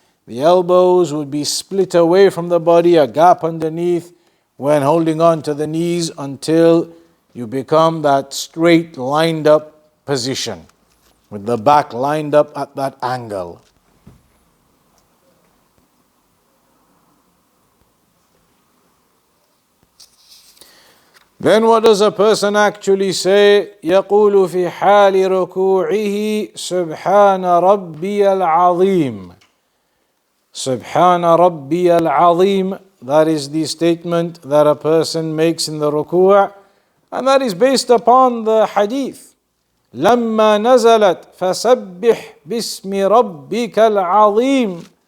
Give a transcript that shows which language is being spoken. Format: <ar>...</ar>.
<en>The elbows would be split away from the body, a gap underneath, when holding on to the knees until you become that straight lined up position, with the back lined up at that angle. Then what does a person actually say?</en> <ar>يقول في حال ركوعه سبحان ربي العظيم. سبحان ربي العظيم.</ar> <en>That is the statement that a person makes in the ruku', and that is based upon the hadith.</en> <ar>لما نزلت فسبح باسم ربك العظيم.</ar>